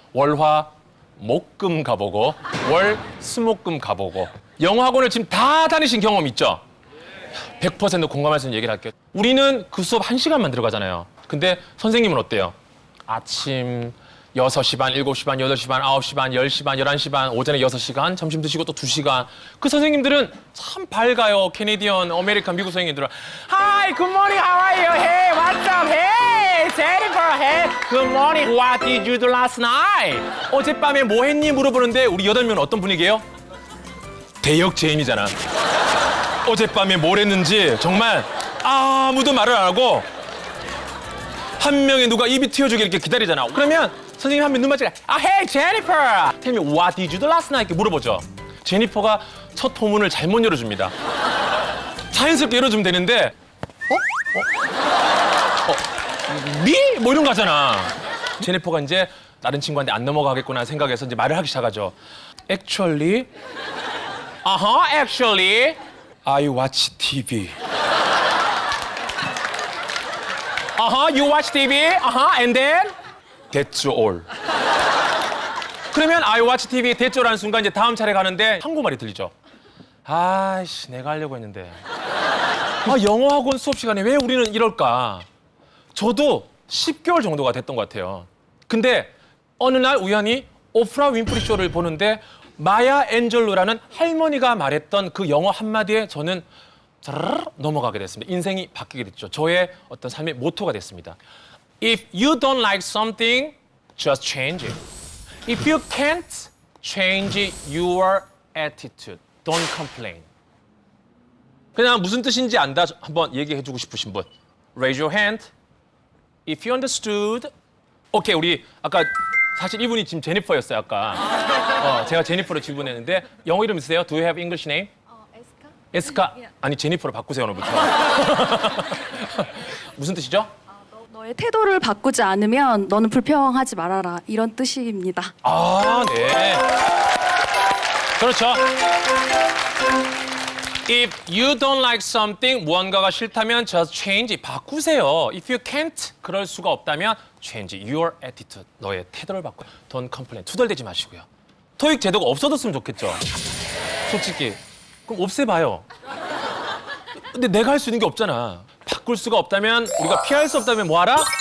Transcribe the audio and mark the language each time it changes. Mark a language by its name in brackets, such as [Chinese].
[Korean] 월화 목금 가보고 월수목금 가보고 영어 학원을 지금 다 다니신 경험 있죠? 100% 공감할 수 있는 얘기를 할게요. 우리는 그 수업 1시간만 들어가잖아요. 근데 선생님은 어때요? 아침 6시 반, 7시 반, 8시 반, 9시 반, 10시 반, 11시 반, 오전에 6시간, 점심 드시고 또 2시간. 그 선생님들은 참 밝아요. 캐네디언, 아메리칸, 미국 선생님들은 [English] Hi, good morning, how are you? Hey, what's up? Hey, Jennifer, hey, good morning. What did you do last night? [Korean] 어젯밤에 뭐 했니? 물어보는데 우리 8명은 어떤 분위기예요? 대역 제임이잖아. 어젯밤에 뭘 했는지 정말 아무도 말을 안 하고 한 명의 누가 입이 튀어주길 이렇게 기다리잖아. 그러면 선생님 한 명 눈 맞추고 [English] Hey Jennifer, tell me what did you do last night? [Korean] 이렇게 물어보죠. 제니퍼가 첫 호문을 잘못 열어줍니다. 자연스럽게 열어주면 되는데 미? 뭐 이런 거 하잖아. 제니퍼가 이제 다른 친구한테 안 넘어가겠구나 생각해서 이제 말을 하기 시작하죠. [English] Actually, actually, I watch TV. You watch TV, and then that's all. [Korean] 그러면 [English] I watch TV, that's all [Korean] 라는 순간 이제 다음 차례 가는데 한국말이 들리죠. 아이씨, 내가 하려고 했는데. 영어 학원 수업 시간에 왜 우리는 이럴까? 저도 10개월 정도가 됐던 것 같아요. 근데 어느 날 우연히 오프라 윈프리 쇼를 보는데 마야 앤젤로라는 할머니가 말했던 그 영어 한마디에 저는 넘어가게 됐습니다. 인생이 바뀌게 됐죠. 저의 어떤 삶의 모토가 됐습니다. [English] If you don't like something, just change it. If you can't change your attitude, don't complain. [Korean] 그냥 무슨 뜻인지 안다 한번 얘기해주고 싶으신 분. [English] Raise your hand. If you understood. [Korean] 오케이, 우리 아까 사실 이분이 지금 제니퍼였어요, 아까. 제가 제니퍼로 질문했는데 영어 이름 있으세요? [English] Do you have English name? [Korean] 에스카? 아니 제니퍼로 바꾸세요 오늘부터. 무슨 뜻이죠? 너의 태도를 바꾸지 않으면 너는 불평하지 말아라 이런 뜻입니다. 네. 그렇죠. [English] If you don't like something, [Korean] 무언가가 싫다면 [English] just change, [Korean] 바꾸세요. [English] If you can't, [Korean] 그럴 수가 없다면 [English] change your attitude, [Korean] 너의 태도를 바꿔. [English] Don't complain, [Korean] 투덜대지 마시고요. 토익 제도가 없어졌으면 좋겠죠. 솔직히. 그럼 없애봐요. 근데 내가 할 수 있는 게 없잖아. 바꿀 수가 없다면, 우리가 피할 수 없다면 뭐 하라?